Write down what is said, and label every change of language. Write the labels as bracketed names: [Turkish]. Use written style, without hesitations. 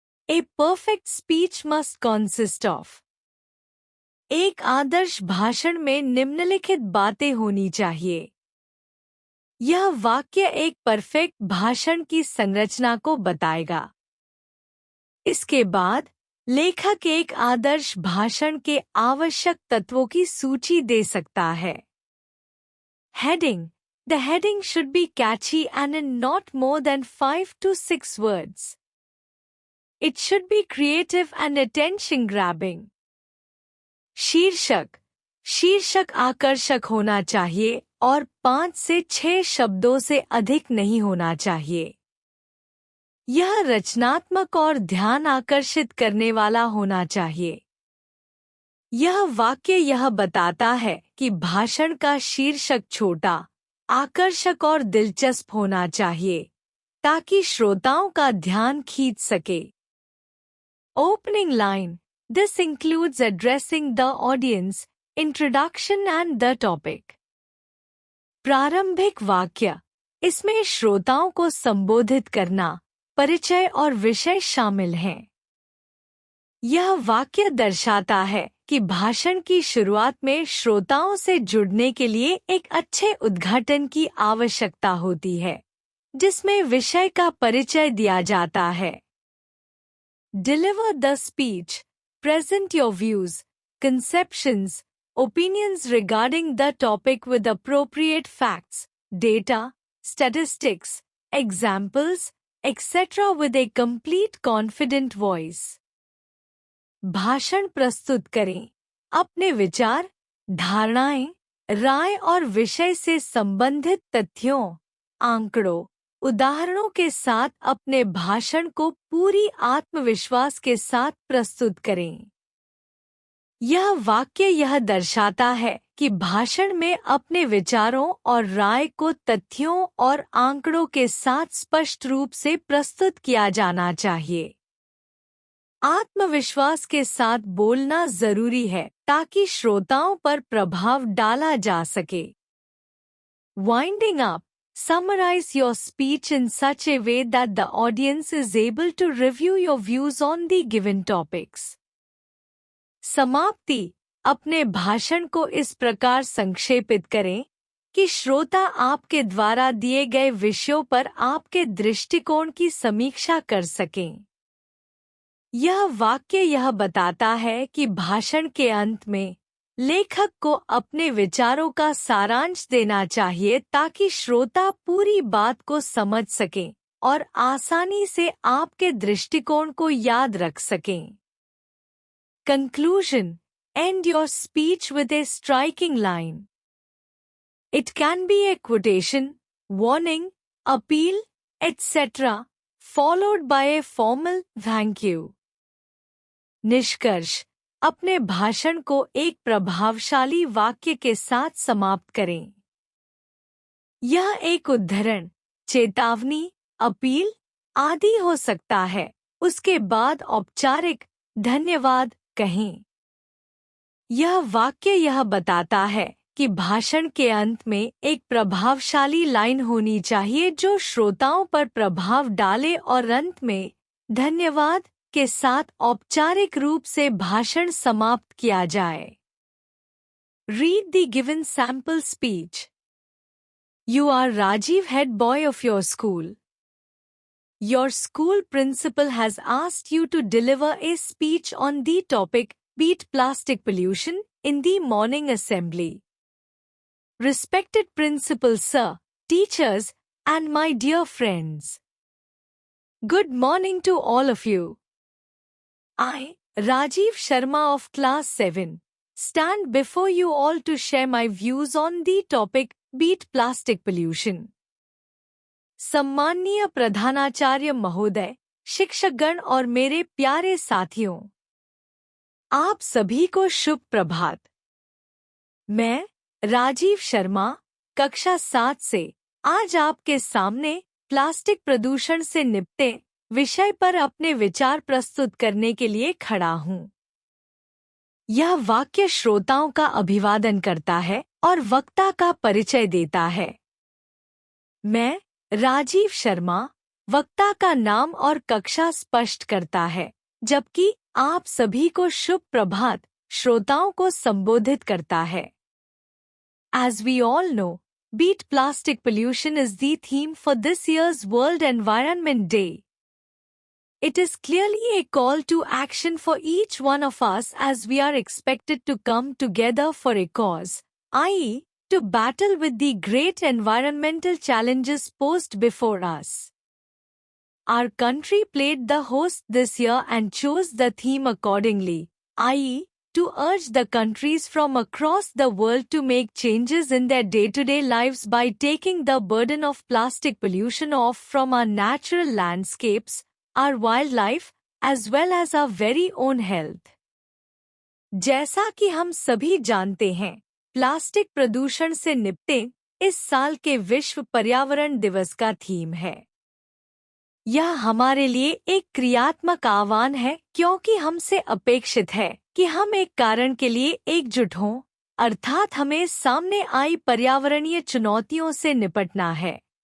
[English] A perfect speech must consist of [Hindi] एक आदर्श भाषण में निम्नलिखित बातें होनी चाहिए। यह वाक्य एक परफेक्ट भाषण की संरचना को बताएगा। इसके बाद लेखक एक आदर्श भाषण के आवश्यक तत्वों की सूची दे सकता है। [English] Heading: The heading should be catchy and in not more than 5 to 6 words. It should be creative and attention-grabbing. [Hindi] शीर्षक: शीर्षक आकर्षक होना चाहिए और 5 से 6 शब्दों से अधिक नहीं होना चाहिए। यह रचनात्मक और ध्यान आकर्षित करने वाला होना चाहिए। यह वाक्य यह बताता है कि भाषण का शीर्षक छोटा, आकर्षक और दिलचस्प होना चाहिए, ताकि श्रोताओं का ध्यान खींच सके। [English] Opening line: This includes addressing the audience, introduction and the topic. [Hindi] प्रारंभिक वाक्य: इसमें श्रोताओं को संबोधित करना, परिचय और विषय शामिल हैं। यह वाक्य दर्शाता है कि भाषण की शुरुआत में श्रोताओं से जुड़ने के लिए एक अच्छे उद्घाटन की आवश्यकता होती है, जिसमें विषय का परिचय दिया जाता है। [English] Deliver the speech. Present your views, conceptions, opinions regarding the topic with appropriate facts, data, statistics, examples, etc. with a complete confident voice. [Hindi] भाषण प्रस्तुत करें। अपने विचार, धारणाएं, राय और विषय से संबंधित तथ्यों, आंकड़ों, उदाहरणों के साथ अपने भाषण को पूरी आत्मविश्वास के साथ प्रस्तुत करें। यह वाक्य यह दर्शाता है कि भाषण में अपने विचारों और राय को तथ्यों और आंकड़ों के साथ स्पष्ट रूप से प्रस्तुत किया जाना चाहिए। आत्मविश्वास के साथ बोलना जरूरी है ताकि श्रोताओं पर प्रभाव डाला जा सके। [English] Winding up, summarize your speech in such a way that the audience is able to review your views on the given topics. [Hindi] समाप्ति, अपने भाषण को इस प्रकार संक्षेपित करें कि श्रोता आपके द्वारा दिए गए विषयों पर आपके दृष्टिकोण की समीक्षा कर सकें। यह वाक्य यह बताता है कि भाषण के अंत में लेखक को अपने विचारों का सारांश देना चाहिए ताकि श्रोता पूरी बात को समझ सकें और आसानी से आपके दृष्टिकोण को याद रख सकें। [English] Conclusion: End your speech with a striking line. It can be a quotation, warning, appeal, etc., followed by a formal thank you. [Hindi] निष्कर्ष: अपने भाषण को एक प्रभावशाली वाक्य के साथ समाप्त करें। यह एक उद्धरण, चेतावनी, अपील आदि हो सकता है। उसके बाद औपचारिक धन्यवाद कहें। यह वाक्य यह बताता है कि भाषण के अंत में एक प्रभावशाली लाइन होनी चाहिए जो श्रोताओं पर प्रभाव डाले और अंत में धन्यवाद के साथ औपचारिक रूप से भाषण समाप्त किया जाए। [English] Read the given sample speech. You are Rajiv, head boy of your school. Your school principal has asked you to deliver a speech on the topic, Beat Plastic Pollution, in the morning assembly. Respected principal sir, teachers, and my dear friends. Good morning to all of you. I, Rajiv Sharma of class 7, stand before you all to share my views on the topic, Beat Plastic Pollution. [Hindi] सम्माननीय प्रधानाचार्य महोदय, शिक्षकगण और मेरे प्यारे साथियों, आप सभी को शुभ प्रभात। मैं राजीव शर्मा कक्षा 7 से आज आपके सामने प्लास्टिक प्रदूषण से निपटे विषय पर अपने विचार प्रस्तुत करने के लिए खड़ा हूँ। यह वाक्य श्रोताओं का अभिवादन करता है और वक्ता का परिचय देता है। मैं राजीव शर्मा, वक्ता का नाम और कक्षा स्पष्ट करता है, जबकि आप सभी को शुभ प्रभात श्रोताओं को संबोधित करता है। [English] As we all know, Beat Plastic Pollution is the theme for this year's World Environment Day. It is clearly a call to action for each one of us as we are expected to come together for a cause, i.e., to battle with the great environmental challenges posed before us. Our country played the host this year and chose the theme accordingly, i.e., to urge the countries from across the world to make changes in their day-to-day lives by taking the burden of plastic pollution off from our natural landscapes, our wildlife, as well as our very own health. [Hindi] जैसा कि हम सभी जानते हैं, plastic प्रदूषण से निपटें इस साल के विश्व पर्यावरण दिवस का थीम है। यह हमारे लिए एक क्रियात्मक आह्वान है क्योंकि हमसे अपेक्षित है कि हम एक कारण के लिए एकजुट हों, अर्थात हमें सामने आई पर्यावरणीय चुनौतियों से निपटना है।